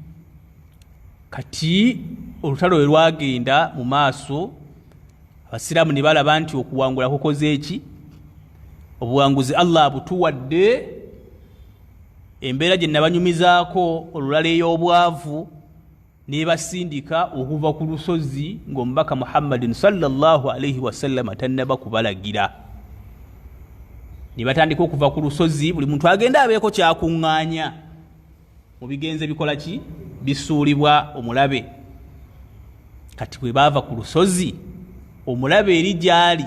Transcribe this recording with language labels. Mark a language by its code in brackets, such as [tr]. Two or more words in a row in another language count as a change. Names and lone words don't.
[lg] kati olutalo lwe lwagenda mu maaso abasiraamu ne balaba nti okuwangula kukoze eki obuwanguzi Allah butuwadde embeera gye nabanyumizaako olulala ey'obwavu nebasindika okuva ku lusozi ng'omubaka Muhammadin [ar] صلى الله عليه وسلم [lg] tannaba kubalagira ne batandika okuva ku lusozi buli muntu agenda abeeko kyakuŋŋaanya mu bigenze bikola ki bisuulibwa omulabe kati bwe baava ku lusozi omulabe eri gyali